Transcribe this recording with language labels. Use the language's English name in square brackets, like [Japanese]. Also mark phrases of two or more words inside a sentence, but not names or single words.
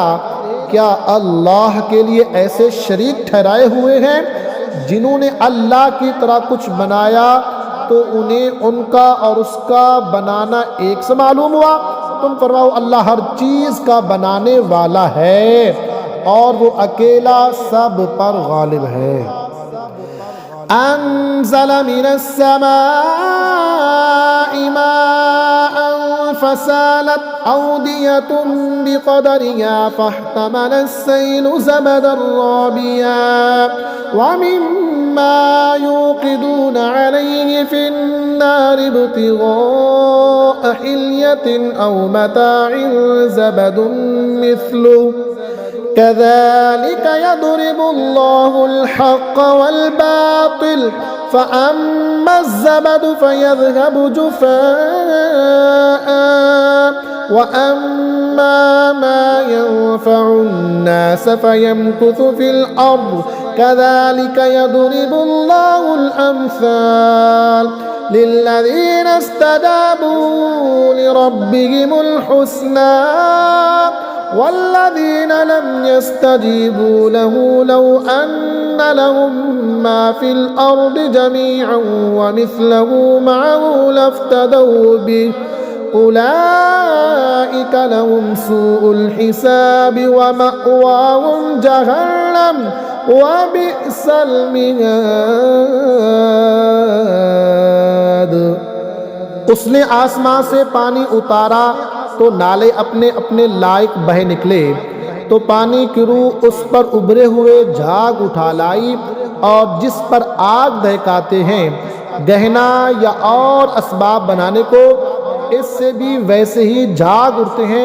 [Urdu] کیا اللہ کے لیے ایسے شریک ٹھہرائے ہوئے ہیں جنہوں نے اللہ کی طرح کچھ بنایا تو انہیں ان کا اور اس کا بنانا ایک سے معلوم ہوا? تم فرماؤ اللہ ہر چیز کا بنانے والا ہے اور وہ اکیلا سب پر غالب ہے. [Arabic] أنزل من السماء ماء فسالت أودية بقدرها فاحتمل السيل زبدا رابيا ومما يوقدون عليه في النار ابتغاء حلية أو متاع زبد مثله كذلك يضرب الله الحق والباطل فأما أما الزبد فيذهب جفاء وأما ما ينفع الناس فيمكث في الأرض كذلك يضرب الله الأمثال للذين استجابوا لربهم الحسنى والذين لم يستجيبوا له لو أن لهم ما في الأرض جميعا ومثله معه لافتدوا به أولئك لهم سوء الحساب ومأواهم جهنم وبئس المهاد. [Urdu] اس نے آسماں سے پانی اتارا تو نالے اپنے اپنے لائق بہہ نکلے، تو پانی کی روح اس پر ابھرے ہوئے جھاگ اٹھا لائی، اور جس پر آگ دہکاتے ہیں گہنا یا اور اسباب بنانے کو، اس سے بھی ویسے ہی جھاگ اٹھتے ہیں.